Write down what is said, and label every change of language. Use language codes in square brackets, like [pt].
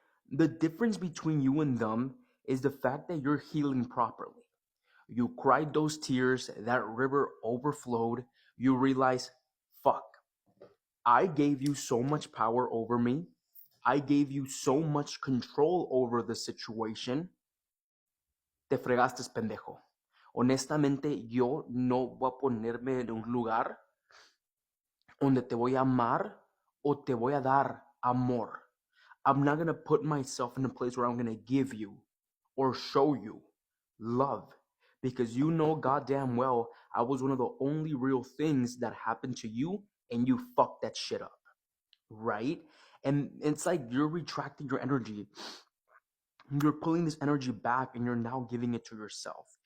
[en] The difference between you and them is the fact that you're healing properly. You cried those tears, that river overflowed, you realize, fuck, I gave you so much power over me. I gave you so much control over the situation. [es] Te fregaste, pendejo. Honestamente, yo no voy a ponerme en un lugar donde te voy a amar o te voy a dar amor. [en] I'm not going to put myself in a place where I'm going to give you or show you love, because you know goddamn well I was one of the only real things that happened to you, and you fucked that shit up, right? And it's like you're retracting your energy. You're pulling this energy back and you're now giving it to yourself.